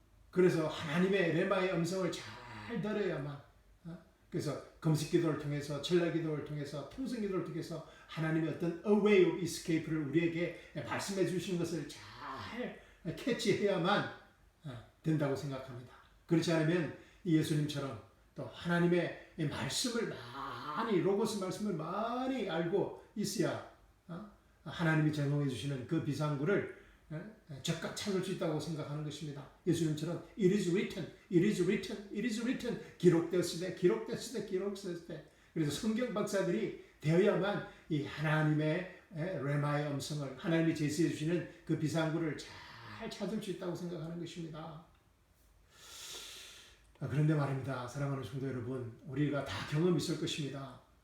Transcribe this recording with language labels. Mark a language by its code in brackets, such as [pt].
[ko] 그래서 하나님의 레마의 음성을 잘 들어야만, 그래서 금식 기도를 통해서, 철야 기도를 통해서, 통성 기도를 통해서 하나님의 어떤 a way of escape를 우리에게 말씀해 주신 것을 잘 캐치해야만 된다고 생각합니다. 그렇지 않으면 예수님처럼 또 하나님의 말씀을 많이, 로고스 말씀을 많이 알고 있어야 하나님이 제공해 주시는 그 비상구를 적각 찾을 수 있다고 생각하는 것입니다. [en] 예수님처럼 it is written, it is written, it is written, [ko] 기록되었을 때, 기록되었을 때, 기록되었을 때. 그래서 성경 박사들이 되어야만 이 하나님의 레마의 음성을, 하나님이 제시해 주시는 그 비상구를 잘 찾을 수 있다고 생각하는 것입니다. 그런데 말입니다. 사랑하는 성도 여러분, 우리가 다 경험이 있을 것입니다.